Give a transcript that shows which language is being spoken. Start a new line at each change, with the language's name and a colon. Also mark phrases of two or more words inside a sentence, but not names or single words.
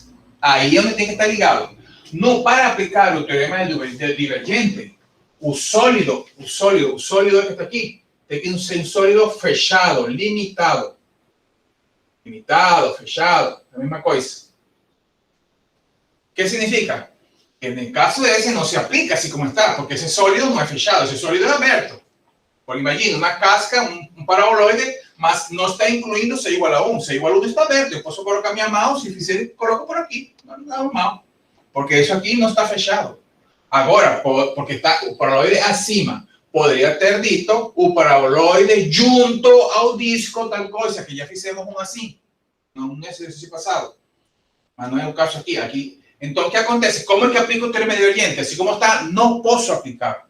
Portuguese: Aí é onde tem que estar ligado. No, para aplicar o teorema
Spanish: del divergente,
Portuguese: o sólido que está aqui, tem que ser um sólido fechado, limitado. Limitado, fechado, a mesma coisa. O que significa?
Spanish: Que
Portuguese: no caso
Spanish: de ese no se aplica así como está, porque ese sólido no es fechado, ese sólido es abierto. Porque imagina una casca, un paraboloide, mas no está incluindo C igual a 1. C igual a 1 está abierto. Yo puedo colocar mi mouse y si coloco por aquí, normal. Porque eso aquí no está fechado.
Portuguese: Agora, porque está o paraboloide acima, poderia ter dito o paraboloide junto ao disco, tal coisa, que já fizemos um assim, no exercício passado. Mas não é o caso aqui. Então, o que acontece? Como é que aplico o teorema divergente? Assim como está, não posso aplicar.